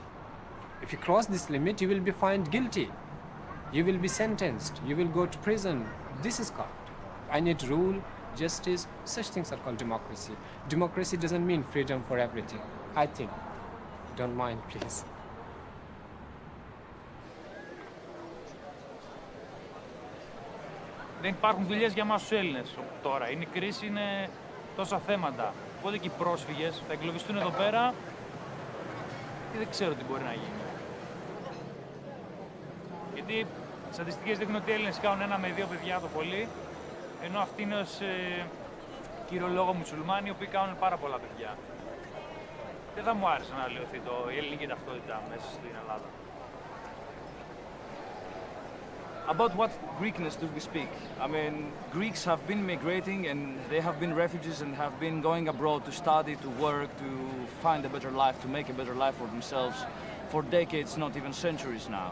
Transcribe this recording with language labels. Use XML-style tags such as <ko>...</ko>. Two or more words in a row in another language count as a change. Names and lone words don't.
<en>If you cross this limit, you will be found guilty. You will be sentenced. You will go to prison. This is called. I need rule, justice, such things are called democracy. Democracy doesn't mean freedom for everything, I think. Don't mind, please.</en> <el>Δεν υπάρχουν δουλειές για εμάς τους Έλληνες τώρα. Είναι κρίση, είναι τόσα θέματα. Οπότε και οι πρόσφυγες θα εγκλωβιστούν εδώ πέρα και δεν ξέρω τι μπορεί να γίνει. Γιατί οι στατιστικές δείχνουν ότι οι Έλληνες κάνουν 1 με 2 παιδιά το πολύ, ενώ αυτοί είναι ως κύριο λόγο μουσουλμάνοι, οι οποίοι κάνουν πάρα πολλά παιδιά. Δεν θα μου άρεσε να αλλοιωθεί η ελληνική ταυτότητα μέσα στην Ελλάδα.</el> <en>About what Greekness do we speak? I mean, Greeks have been migrating and they have been refugees and have been going abroad to study, to work, to find a better life, to make a better life for themselves for decades, not even centuries now.</en>